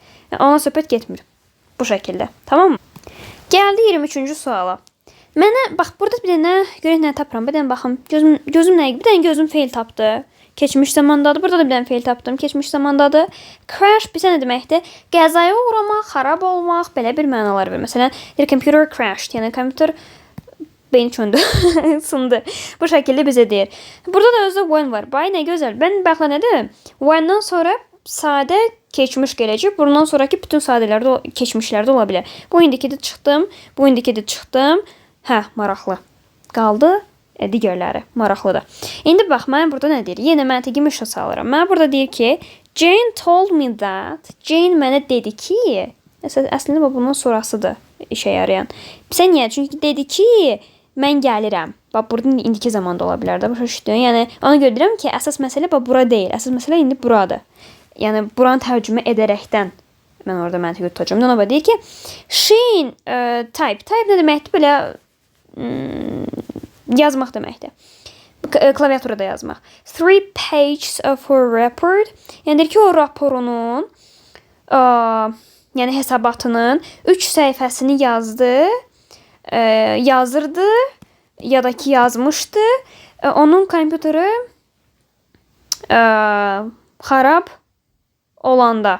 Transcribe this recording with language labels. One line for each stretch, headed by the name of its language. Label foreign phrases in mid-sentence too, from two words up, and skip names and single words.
Azerbaijani: Yəni, ona söhbət getmir. Bu şəkildə. Tamam mı? Gəldi 23-cü suala. Mənə bax burada bir dənə görək nə tapıram. Bir dənə baxım. Gözüm nə? Bir dənə gözüm fail tapdı. Keçmiş zamandadır. Burada da bir dənə fail tapdım. Keçmiş zamandadır. Crash bizə nə deməkdir? Qəzaya uğramaq, xarab olmaq, belə bir mənalar verir. Məsələn,
English: the computer crashed.
Azerbaijani: Yəni kompüter beyni çöndü, sındı. Bu şəkildə bizə deyir. Burada da özü when var. Bay nə gözəl. Mən baxla nədir? When'dan sonra sadə keçmiş gələcək. Bundan sonraki bütün sadələrdə, keçmişlərdə ola bilər. Bu indikidə çıxdım. Bu indikidə çıxdım. Hə, maraqlı. Qaldı digərləri. Maraqlıdır. İndi bax, mən burada nə deyir? Yenə məntiqi müşə salıram. Mən burada deyir ki,
English: Jane told me that.
Azerbaijani: Jane mənə dedi ki, əslində bundan sonrasıdır işə yarayan. Sən niyə? Çünki dedi ki, mən gəlirəm. Bax, burada indiki zamanda ola bilər də. Başa düşdün? Yəni, ona görə deyirəm ki, əsas məsələ bax, bura deyil. Əsas məsələ indi buradır. Yəni, buranı tərcümə edərəkdən mən orada məntiqi tutacağım. Ona bax, deyir ki, Shane type. Type nə deməkdir? Belə yazmaq deməkdir. Klaviaturada yazmaq.
English: 3 pages of her report.
Azerbaijani: Yəni, deyir ki, o raporunun yəni hesabatının 3 səhifəsini yazdı, yazırdı ya da ki yazmışdı. Onun kompüteri xarab olanda.